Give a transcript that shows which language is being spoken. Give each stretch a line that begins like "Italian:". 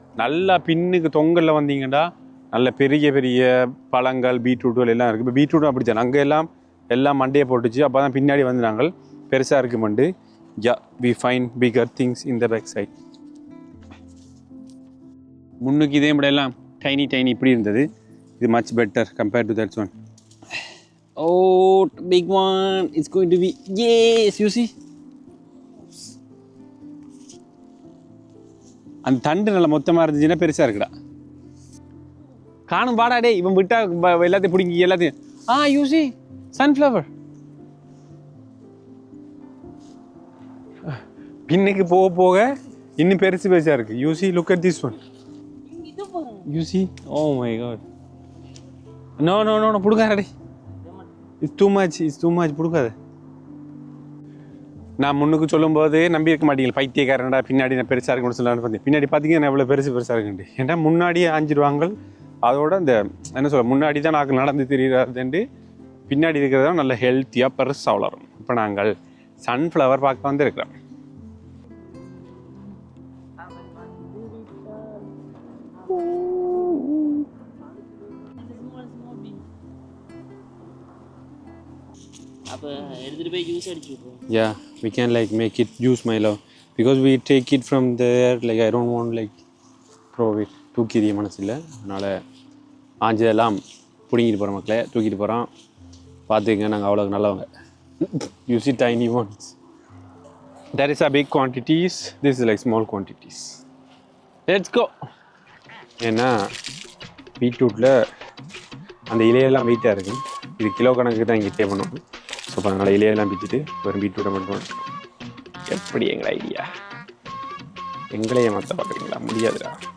Tamil: நல்லா பின்னுக்கு தொங்கலில் வந்தீங்கன்னா நல்ல பெரிய பெரிய பழங்கள் பீட்ரூட்டுகள் எல்லாம் இருக்குது. இப்போ பீட்ரூட்டும் அப்படி தான், அங்கே எல்லாம் மண்டையை போட்டுச்சு. அப்போ தான் பின்னாடி வந்து நாங்கள் பெருசாக இருக்குமெண்டு.
English: Yeah, we find bigger things in the back side.
Tamil: முன்னுக்கு இதே விட எல்லாம் டைனி இப்படி இருந்தது.
English: இது much better compared to that's one. Oh, big one. It's going to be, yes, you see.
Tamil: அந்த தண்டு நல்லா மொத்தமாக இருந்துச்சுன்னா பெருசாக இருக்குடா. காணும் பாடா டே, இவன் விட்டா எல்லாத்தையும் பிடிங்கி எல்லாத்தையும்.
English: You see, sunflower.
Tamil: பின்னுக்கு போக போக இன்னும் பெருசாக இருக்கு.
English: You see, look at this one. You see, oh my god. No,
Tamil: பிடுங்காடே.
English: It's too much
Tamil: பிடுக்காது. நான் முன்னுக்கு சொல்லும்போது நம்பி இருக்க மாட்டீங்க, பைத்தியக்காரன்டா பின்னாடி நான் பெருசாக இருக்குன்னு சொல்லலான்னு பார்த்தேன். பின்னாடி பார்த்தீங்கன்னா எவ்வளோ பெருசாக இருக்குண்டு. ஏன்னா முன்னாடியே ஆஞ்சிடுவாங்க. அதோட இந்த என்ன சொல்ல, முன்னாடி தான் நாங்கள் நடந்து தெரியுறாருண்டு, பின்னாடி இருக்கிறதா நல்ல ஹெல்த்தியாக பெருசாக வளரும். இப்போ நாங்கள் சன்ஃப்ளவர் பார்க்க வந்து இருக்கிறோம்.
English: Yeah, we can like make it juice, my love, because we take it from there. Like I don't want like throw it.
Tamil: தூக்கிறிய மனசு இல்லை, அதனால் ஆஞ்சதெல்லாம் பிடிங்கிட்டு போகிற மக்களே, தூக்கிட்டு போகிறோம். பார்த்துக்கங்க, நாங்கள் அவ்வளோ நல்லவங்க.
English: You see tiny ones. That is a big quantities. This is like small quantities. Let's go.
Tamil: ஏன்னா பீட்ரூட்டில் அந்த இலையெல்லாம் வெயிட்டாக இருக்குது. இது கிலோ கணக்கு தான் இங்கே பே பண்ணுவோம். ஸோ இப்போ அதனால் இலையெல்லாம் பிச்சுட்டு வெறும் பீட்ரூட்டை மட்டும். எப்படி எங்களை ஐடியா? எங்களையே மாற்ற பார்க்குறீங்களா? முடியாதுடா.